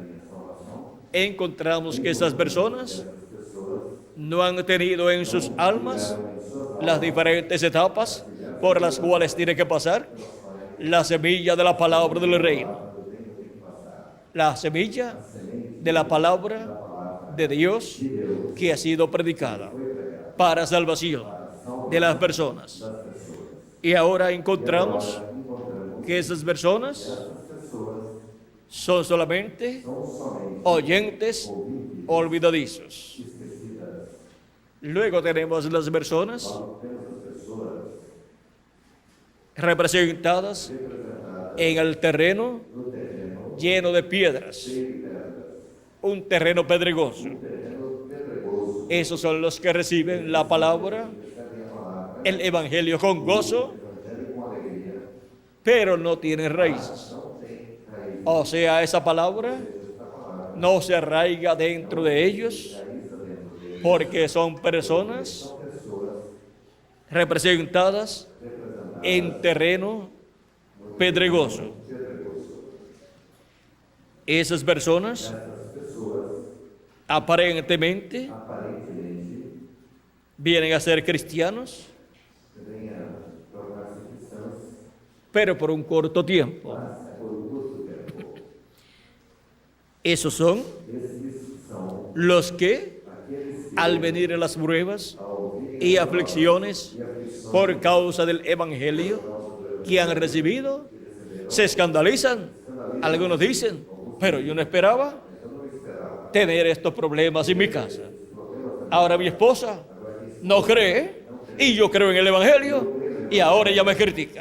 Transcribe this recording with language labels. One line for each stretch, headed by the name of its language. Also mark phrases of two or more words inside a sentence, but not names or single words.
Spanish: encontramos que esas personas no han tenido en sus almas las diferentes etapas por las cuales tiene que pasar la semilla de la palabra del reino, la semilla de la palabra de Dios que ha sido predicada para salvación de las personas. Y ahora encontramos que esas personas son solamente
Portuguese: são somente
Spanish: oyentes
Portuguese: ouvintes
Spanish: olvidadizos.
Portuguese: esquecidas.
Spanish: Luego tenemos las personas
Portuguese: Nós temos as pessoas
Spanish: representadas
Portuguese: representadas
Spanish: en el terreno
Portuguese: no terreno
Spanish: lleno de piedras,
Portuguese: cheio de pedras,
Spanish: un terreno pedregoso.
Portuguese: terreno pedregoso,
Spanish: Esos son los que reciben la palabra,
Portuguese: recebem a palavra,
Spanish: el evangelio con gozo,
Portuguese: evangelho com alegria,
Spanish: pero no tienen raíces.
Portuguese: não tem raiz.
Spanish: O sea, esa palabra
Portuguese: Esta palavra
Spanish: no se arraiga dentro de ellos
Portuguese: raiza dentro deles.
Spanish: porque son personas
Portuguese: São pessoas
Spanish: representadas
Portuguese: representadas
Spanish: en terreno pedregoso.
Portuguese: pedregoso.
Spanish: Esas personas
Portuguese: Essas pessoas
Spanish: aparentemente
Portuguese: aparentemente
Spanish: vienen a ser cristianos,
Portuguese: vêm a tornar-se cristãs,
Spanish: pero por un corto tiempo.
Portuguese: mas é por um curto tempo.
Spanish: Esos son
Portuguese: Esses são
Spanish: los que,
Portuguese: aqueles que,
Spanish: al venir a las pruebas
Portuguese: ao ouvirem
Spanish: y
Portuguese: a
Spanish: aflicciones
Portuguese: palavra e aflições
Spanish: por causa del evangelio que han recibido, se escandalizan. Algunos dicen, pero yo no esperaba tener estos problemas en mi casa. Ahora mi esposa no cree y yo creo en el evangelio y ahora ella me critica.